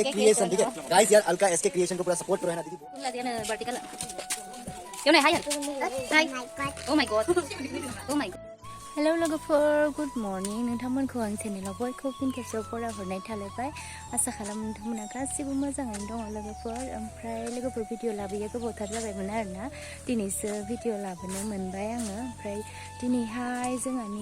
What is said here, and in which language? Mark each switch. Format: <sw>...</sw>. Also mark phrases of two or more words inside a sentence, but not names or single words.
<hi>क्रिएशन ठीक है गाइस यार अलका एसके क्रिएशन को पूरा सपोर्ट करो है ना दीदी</hi> <brx>वर्टिकल यो नै हाय हाय</brx> <en>oh my god oh my god</en> <brx>हेलो लोगोफोर</brx> <en>good morning</en> <brx>नोंथांमोनखौ आं चेनेलाव बयखौबो फिन खेबसेयाव बरायहरनाय थालायबाय आसा खालामो नोंथांमोना गासिबो मोजाङैनो दङ लोगोफोर ओमफ्राय लोगोफोर भिडिअ लाबोयो गोबावथार जाबायमोन आरोना दिनैसो भिडिअ लाबोनो मोनबाय आङो ओमफ्राय दिनैहाय जोंहानि</brx>